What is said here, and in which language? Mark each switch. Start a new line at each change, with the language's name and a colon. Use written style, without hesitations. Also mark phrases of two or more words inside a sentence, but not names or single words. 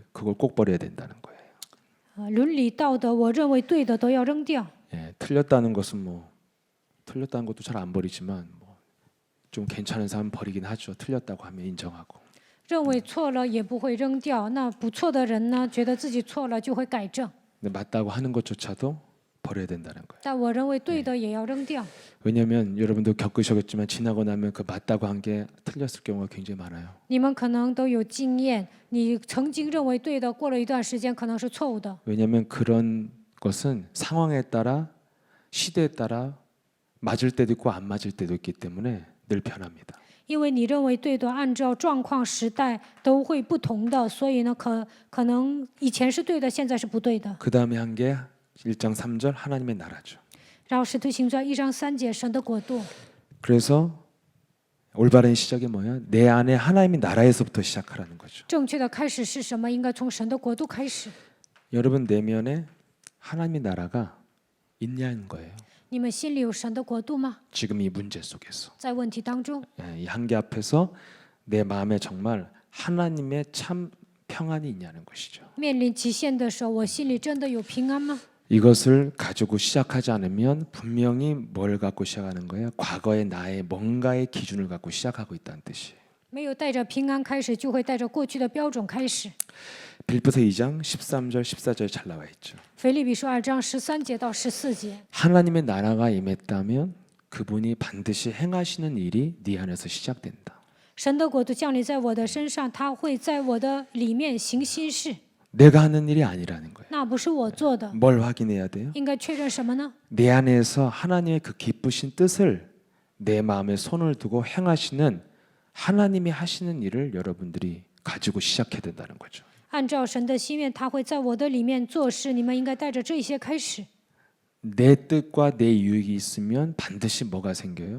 Korean: 그걸 꼭 버려야 된다는 거예요.
Chinese: 伦理道德，我认为对的都要扔掉。
Korean: 예, 틀렸다는 것은 뭐 틀렸다는 것도 잘 안 버리지만 뭐 좀 괜찮은 사람 버리긴 하죠. 틀렸다고 하면 인정하고.
Chinese: 认为错了也不会扔掉，那不错的人呢，觉得自己错了就会改正。
Korean: 근데 맞다고 하는 것조차도 버려야 된다는 거예요.
Chinese: 但我认为对的也要扔掉，
Korean: 왜냐하면 여러분도 겪으셨겠지만 지나고 나면 그 맞다고 한 게 틀렸을 경우가 굉장히 많아요.
Chinese: 你们可能都有经验，你曾经认为对的，过了一段时间可能是错误的。
Korean: 왜냐하면 그런 것은 상황에 따라 시대에 따라 맞을 때도 있고 안 맞을 때도 있기 때문에 늘 변합니다.
Chinese: 因为你认为对的，按照状况、时代都会不同的，所以呢，可能以前是对的，现在是不对的。
Korean: 그 다음에 한 게 1장 3절 하나님의 나라죠.
Chinese: 然后使徒行传1章3节，神的国度。
Korean: 그래서 올바른 시작이 뭐야? 내 안에 하나님의 나라에서부터 시작하라는 거죠.
Chinese: 正确的开始是什么？应该从神的国度开始。
Korean: 여러분 내면에 하나님의 나라가 있냐는 거예요.
Chinese: 你们心里有神的国度吗？
Korean: 지금 이 문제 속에서
Chinese: 在问题当中，
Korean: 이 한계 앞에서 내 마음에 정말 하나님의 참 평안이 있냐는 것이죠.
Chinese: 面临极限的时候，我心里真的有平安吗？
Korean: 이것을 가지고 시작하지 않으면 분명히 뭘 갖고 시작하는 거예요? 과거의 나의 뭔가의 기준을 갖고 시작하고 있다는 뜻이에요.
Chinese: 没有带着平安开始，就会带着过去的标准开始。
Korean: 빌립보서 2장 13절 14절 잘 나와 있죠.
Chinese: 腓立比书2章13节到14节，
Korean: 하나님의 나라가 임했다면 그분이 반드시 행하시는 일이 네 안에서 시작된다.
Chinese: 神的国度降临在我的身上，他会在我的里面行新事。
Korean: 내가 하는 일이 아니라는 거예요.
Chinese: 那不是我做的，
Korean: 뭘 확인해야 돼요?
Chinese: 应该确认什么呢？
Korean: 내 안에서 하나님의 그 기쁘신 뜻을 내 마음에 손을 두고 행하시는 하나님이 하시는 일을 여러분들이 가지고 시작해야 된다는 거죠.
Chinese: 按照神的心愿，他会在我的里面做事。你们应该带着这些开始。
Korean: 내 뜻과 내 유익이 있으면 반드시 뭐가 생겨요?